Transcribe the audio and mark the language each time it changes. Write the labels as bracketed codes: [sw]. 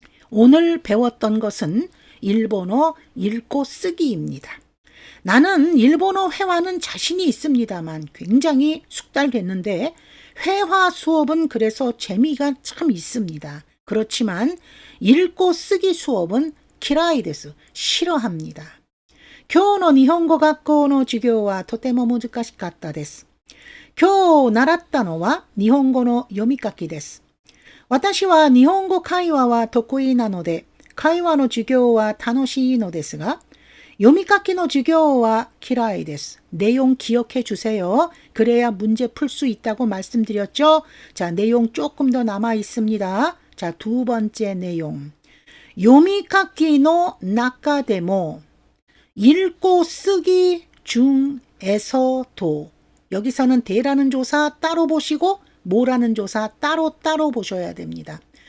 [ko] 오늘 배웠던 것은 일본어 읽고 쓰기입니다. 나는 일본어 회화는 자신이 있습니다만 굉장히 숙달됐는데 회화 수업은 그래서 재미가 참 있습니다. 그렇지만 읽고 쓰기 수업은 [ja] 키라이 데스. [ko] 싫어합니다. [ja] 今日の日本語学校の授業はとても難しかったです。今日習ったのは日本語の読み書きです。私は日本語会話は得意なので会話の授業は楽しいのですが読み書きの授業は嫌いです. [ko] 내용 기억해 주세요. 그래야 문제 풀 수 있다고 말씀드렸죠. 자, 내용 조금 더 남아 있습니다. 자, 두 번째 내용. [ja] 요미카키노 나카데모 [ko] 읽고 쓰기 중에서도 여기서는 대라는 조사 따로 보시고 뭐라는 조사 따로 보셔야 됩니다.